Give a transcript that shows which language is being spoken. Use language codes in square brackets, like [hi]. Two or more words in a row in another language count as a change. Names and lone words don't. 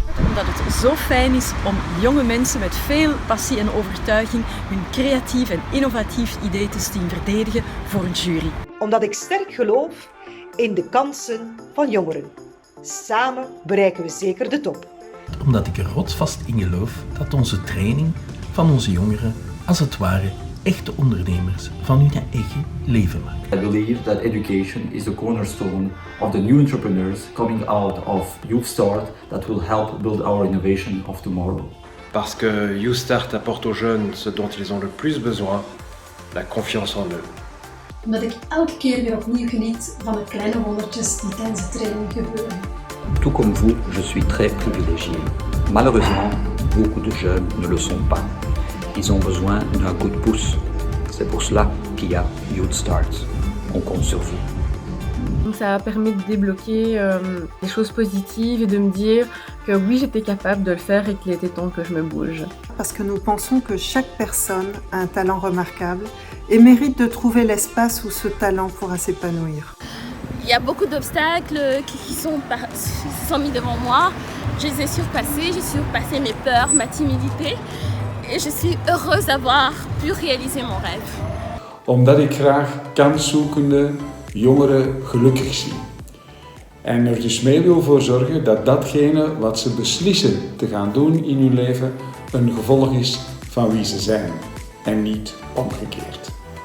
[nl] Omdat het zo fijn is om jonge mensen met veel passie en overtuiging hun creatief en innovatief idee te zien verdedigen voor een jury. Omdat ik sterk geloof in de kansen van jongeren. Samen bereiken we zeker de top. Omdat ik er rotsvast in geloof dat onze training van onze jongeren als het ware echte ondernemers van hun eigen leven maken. [en] I believe that education is the cornerstone of the new entrepreneurs coming out of YouthStart that will help build our innovation of tomorrow. [fr] Parce que YouthStart apporte aux jeunes ce dont ils ont le plus besoin, la confiance en eux. [nl] Omdat ik elke keer weer opnieuw geniet van de kleine wondertjes die tijdens de training gebeuren. [fr] Tout comme vous, je suis très privilégié. Malheureusement, beaucoup de jeunes ne le sont pas. Ils ont besoin d'un coup de pouce. C'est pour cela qu'il y a Youth Start. On compte sur vous. Donc ça a permis de débloquer des choses positives et de me dire que oui, j'étais capable de le faire et qu'il était temps que je me bouge. Parce que nous pensons que chaque personne a un talent remarquable et mérite de trouver l'espace où ce talent pourra s'épanouir. Il y a beaucoup d'obstacles qui sont mis devant moi. Je les ai surpassés, j'ai surpassé mes peurs, ma timidité. Et je suis heureuse d'avoir pu réaliser mon rêve. [nl] Omdat ik graag kanszoekende jongeren gelukkig zie. En er dus mee wil voor zorgen dat datgene wat ze beslissen te gaan doen in hun leven een gevolg is van wie ze zijn. En niet omgekeerd.